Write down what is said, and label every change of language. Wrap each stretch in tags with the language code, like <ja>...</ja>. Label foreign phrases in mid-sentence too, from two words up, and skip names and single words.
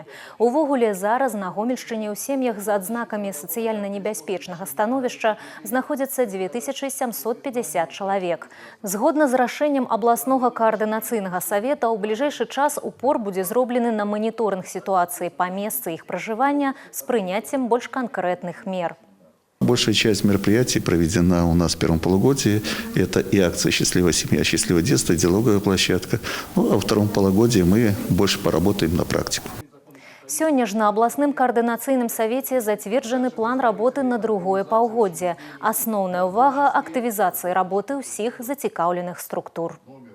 <be>Увогуле, зараз на Гомельшчыне ў сем'ях з адзнакамі сацыяльна небяспечнага становішча знаходзяцца 2750 чалавек. Згодна з рашэннем абласнога каардынацыйнага савета, у бліжэйшы час упор будзе зроблены на маніторынг сітуацыі па месцы іх пражывання з прыняццем больш канкрэтных мер.</be> <ru>Большая часть мероприятий проведена у нас в первом полугодии. Это и акция «Счастливая семья, счастливое детство», и диалоговая площадка. Ну, а во втором полугодии мы больше поработаем на практику.</ru> <be>Сёння ж на абласным каардынацыйным савеце зацверджаны план работы на другое паўгоддзе. Асноўная ўвага – актывізацыі работы ўсіх зацікаўленых структур.</be>